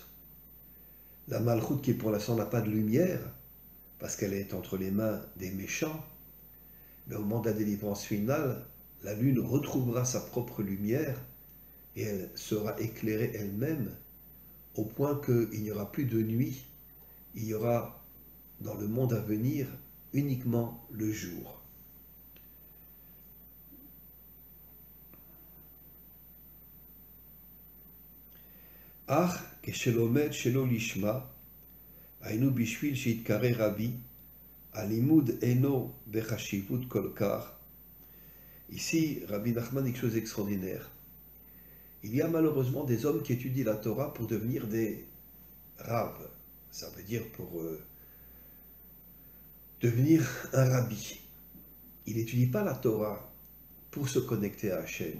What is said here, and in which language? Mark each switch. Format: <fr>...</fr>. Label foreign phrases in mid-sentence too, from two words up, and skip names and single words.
<fr>La Malchut qui pour l'instant n'a pas de lumière, parce qu'elle est entre les mains des méchants, mais au moment de la délivrance finale, la lune retrouvera sa propre lumière et elle sera éclairée elle-même au point qu'il n'y aura plus de nuit, il y aura dans le monde à venir uniquement le jour.</fr> <he>Ach, כשלומד שלא לשמה, היינו בשביל שיתקרא רבי, הלימוד אינו בחשיבות כל כך.</he> <fr>Ici, Rabbi Nachman dit quelque chose d'extraordinaire. Il y a malheureusement des hommes qui étudient la Torah pour devenir des raves. Ça veut dire pour devenir un rabbi. Il n'étudie pas la Torah pour se connecter à Hachem.</fr>